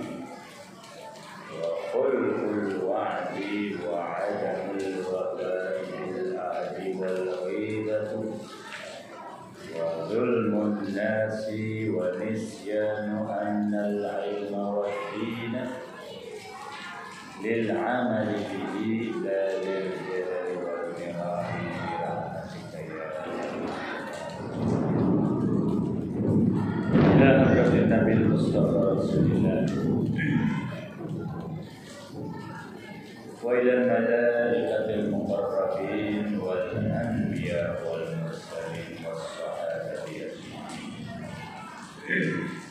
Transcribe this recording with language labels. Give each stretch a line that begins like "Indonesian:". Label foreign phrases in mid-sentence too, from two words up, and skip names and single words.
Arabic: وخلف الوعد وعدم الوفاء بالعهد والغيبة وظلم الناس ونسيان أن العلم والدين للعمل به لا للجهل والمراء برحمتك يا إلى حضرة النبي المصطفى رسول الله وإلى ملائكة المقربين والأنبياء والمرسلين والصحابة أجمعين